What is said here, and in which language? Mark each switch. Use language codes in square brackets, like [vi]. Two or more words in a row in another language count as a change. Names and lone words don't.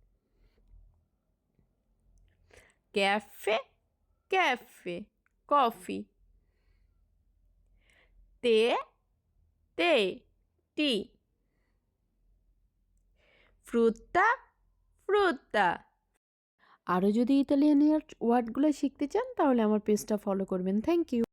[it] Caffè, caffè, coffee. Tè, tè, tea. Frutta, frutta. [bn] আরও যদি ইতালিয়ান ওয়ার্ডগুলো শিখতে চান তাহলে আমার পেজটা ফলো করবেন। [en] thank you.